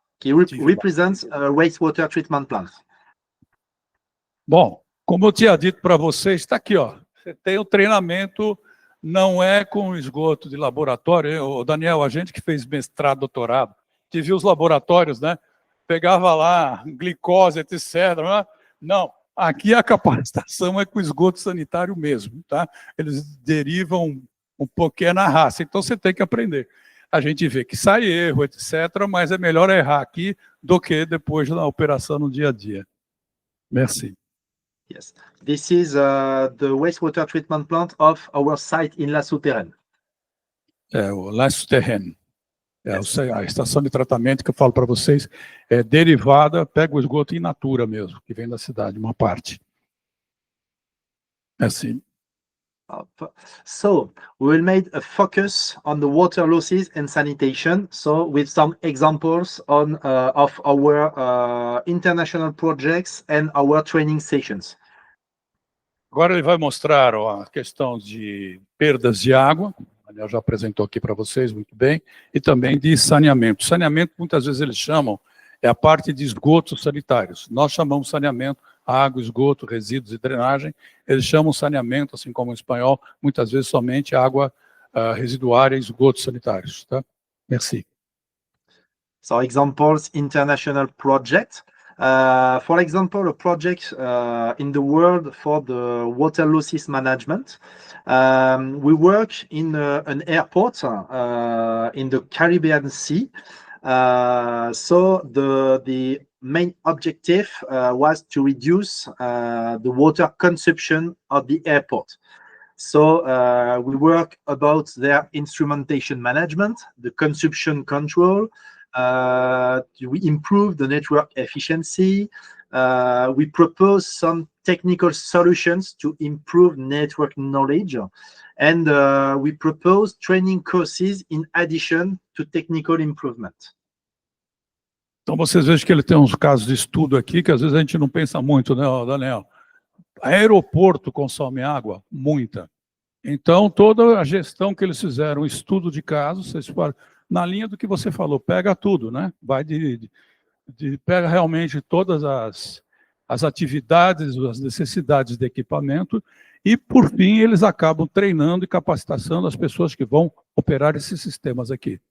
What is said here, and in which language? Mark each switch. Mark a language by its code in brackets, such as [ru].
[en] Que represents a wastewater treatment plant. [pt] Bom, como eu tinha dito para vocês, está aqui, ó. Você tem o treinamento, não é com esgoto de laboratório. O Daniel, a gente que fez mestrado, doutorado, que viu os laboratórios, né? Pegava lá glicose, etc. Não, Aqui a capacitação é com esgoto sanitário mesmo, tá? Eles derivam um pouquinho na raça, então você tem que aprender. A gente vê que sai erro, etc., mas é melhor errar aqui do que depois na operação no dia a dia. [fr] Merci. [en] Yes, this is the wastewater treatment plant of our site in La Souterraine. [pt] É o La Souterraine. A estação de tratamento que eu falo para vocês é derivada, pega o esgoto in natura mesmo, que vem da cidade, uma parte. É assim. [en] So we will make a focus on the water losses and sanitation. So with some examples on of our international projects and our training sessions. [pt] Agora ele vai mostrar a questão de perdas de água, o Daniel já apresentou aqui para vocês muito bem, e também de saneamento. Saneamento, muitas vezes eles chamam, é a parte de esgotos sanitários. Nós chamamos saneamento, água, esgoto, resíduos e drenagem. Eles chamam saneamento, assim como em espanhol, muitas vezes somente água residuária e esgotos sanitários. Tá? [fr] Merci. [en] So examples, international project. For example, a project in the world for the water losses management. We work in an airport in the Caribbean Sea. So the main objective was to reduce the water consumption of the airport. So we work about their instrumentation management, the consumption control. We improve the network efficiency. We propose some technical solutions to improve network knowledge. And we propose training courses in addition to technical improvement. [pt] Então vocês vejam que ele tem uns casos de estudo aqui que às vezes a gente não pensa muito, né, Daniel? Aeroporto consome água? Muita. Então toda a gestão que eles fizeram, estudo de casos, vocês falam, na linha do que você falou, pega tudo, né? Vai pega realmente todas as atividades, as necessidades de equipamento e, por fim, eles acabam treinando e capacitando as pessoas que vão operar esses sistemas aqui.